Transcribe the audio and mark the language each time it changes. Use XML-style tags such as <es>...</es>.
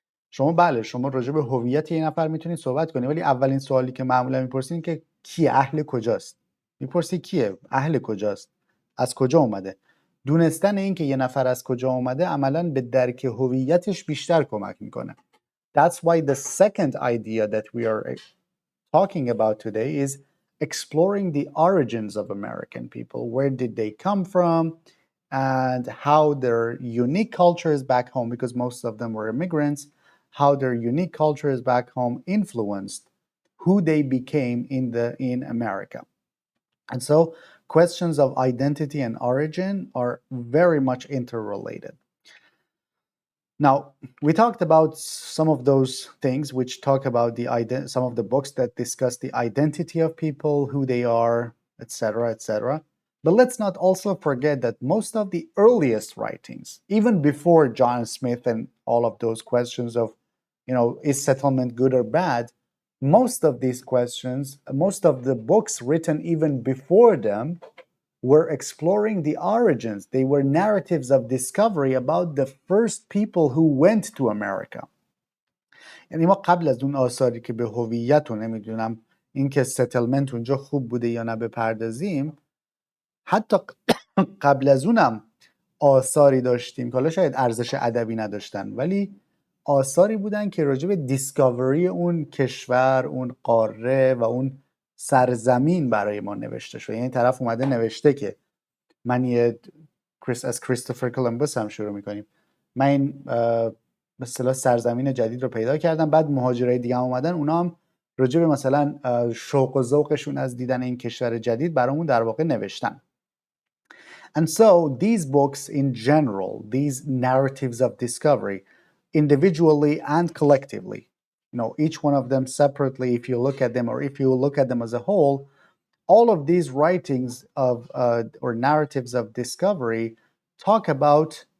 <fa>شما راجع به هویت یه نفر میتونید صحبت کنید، ولی اولین سوالی که معمولا میپرسین که کیه، اهل کجاست. میپرسی کیه، اهل کجاست، از کجا اومده. دونستن این که یه نفر از کجا اومده عملا به درک هویتش بیشتر کمک میکنه.</fa> <en>That's why the second idea that we are talking about today is exploring the origins of American people. Where did they come from? And how their unique cultures back home, because most of them were immigrants, how their unique cultures back home influenced who they became in America. And so questions of identity and origin are very much interrelated. Now, we talked about some of those things which talk about some of the books that discuss the identity of people, who they are, etc., etc. But let's not also forget that most of the earliest writings, even before John Smith and all of those questions of, is settlement good or bad, most of these questions, most of the books written even before them were exploring the origins. They were narratives of discovery about the first people who went to America.</en> <fa>یعنی ما قبل از اون آثاری که به هویت و نمیدونم اینکه ستلمنت اونجا خوب بوده یا نه بپردازیم، حتی قبل از اونم آثاری داشتیم که حالا شاید ارزش ادبی نداشتن، ولی آثاری بودن که راجع به دیسکاوری اون کشور، اون قاره و اون سرزمین برای ما نوشته شده. یعنی طرف اومده نوشته که من از کریستوفر کلمبوس هم شروع میکنیم، من این به اصطلاح سرزمین جدید رو پیدا کردم، بعد مهاجرای دیگه هم اومدن، اونا هم راجع به مثلا شوق و ذوقشون از دیدن این کشور جدید برامون در واقع نوشتن.</fa> <en>And so these books in general, these narratives of discovery, individually and collectively, each one of them separately, if you look at them, or if you look at them as a whole, all of these writings of or narratives of discovery talk about</en>